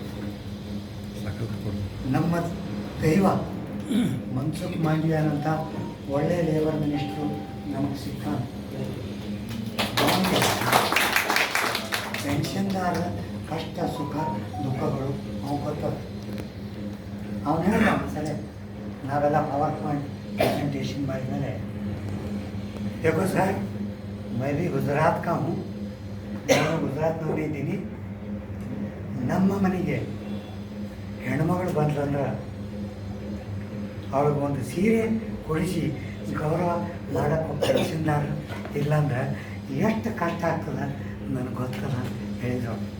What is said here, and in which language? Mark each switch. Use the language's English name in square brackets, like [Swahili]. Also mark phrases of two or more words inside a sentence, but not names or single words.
[Kannada] ನಮ್ಮ ದೈವ ಮನ್ಸುಖ್ ಮಾಂಡವಿಯಾನಂತ ಒಳ್ಳೆ [English] labour minister [Kannada] ನಮಗೆ ಸಿಕ್ಕ. ಪೆನ್ಷನ್ದಾರ ಕಷ್ಟ ಸುಖ ದುಃಖಗಳು ಅವ್ನು ಗೊತ್ತದ. ಅವನು ಹೇಳಿದ ಸರಿ, ನಾವೆಲ್ಲ [English] PowerPoint presentation [Kannada] ಮಾಡಿದ್ಮೇಲೆ, [Hindi] देखो सर मैं भी गुजरात का हूँ, [Kannada] ನಾನು ಗುಜರಾತ್ನಲ್ಲಿ ಇದ್ದೀನಿ. ನಮ್ಮ ಮನೆಗೆ ಹೆಣ್ಮಗಳು ಬಂದ್ರಂದ್ರೆ ಅವಳಿಗೆ ಒಂದು ಸೀರೆ ಕೊಡಿಸಿ ಗೌರವ ಮಾಡೋಕ್ಕೆ ಪೆನ್ಷನ್ದಾರ ಇಲ್ಲಾಂದ್ರೆ ಎಷ್ಟು ಕಷ್ಟ ಆಗ್ತದೆ ನನಗೆ ಗೊತ್ತಲ್ಲ ಹೇಳಿದ್ರು.